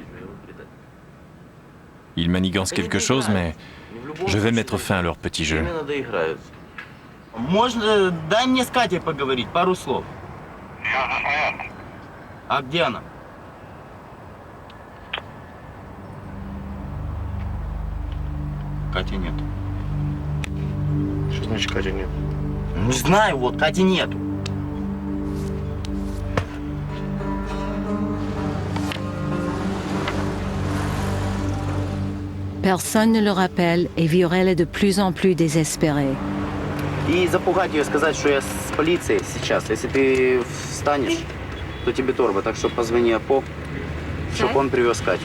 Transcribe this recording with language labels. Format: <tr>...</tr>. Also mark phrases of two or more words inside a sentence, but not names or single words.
<fr>Ils manigancent quelque chose, mais je vais mettre fin à leur petit jeu.</fr> <ru>Можно, дай мне с Катей поговорить, пару слов. А где она? Кати нет. Что значит Кати нет? Не знаю, вот, Кати нету.</ru> <fr>Personne ne le rappelle et Viorel est de plus en plus désespéré.</fr> <ru>И запугать ее, сказать, что я с полицией сейчас. Если ты встанешь, то тебе торба. Так что позвони Апо, чтобы он привез Катю.</ru>